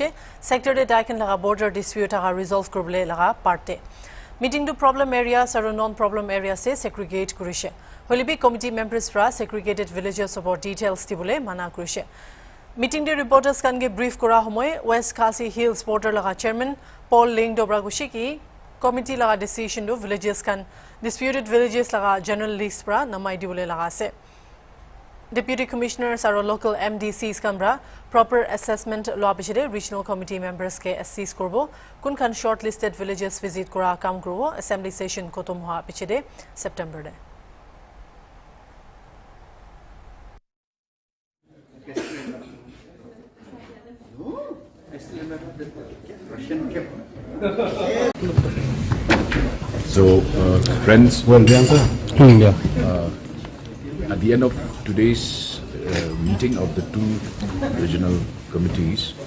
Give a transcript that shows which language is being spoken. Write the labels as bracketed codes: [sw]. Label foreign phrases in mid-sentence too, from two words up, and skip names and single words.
[nag] Sector Day daiken laga [en] border dispute [nag] thaga resolve korble laga parte. Meeting to [en] problem areas or non-problem areas [nag] se segregate korise. Holibi [en] committee members [nag] pra [en] segregated villages [nag] opor details dibole mana korise. Meeting the reporters kan ge brief kora homoy West Khasi Hills border laga chairman Paul Ling Dobragushi ki committee laga decision do villages kan [en] disputed villages [nag] laga [en] general list [nag] pra namai dibole laga ase. [en] Deputy commissioners or local MDCs [nag] kan bra [en] proper assessment [nag] lo abishide [en] regional committee members [nag] ke assess korbo kun kan [en] shortlisted villages visit [nag] kora kam korbo [en] assembly session [nag] kotom hoa abishide September de. [en] So, friends, at the end of today's meeting of the two regional committees,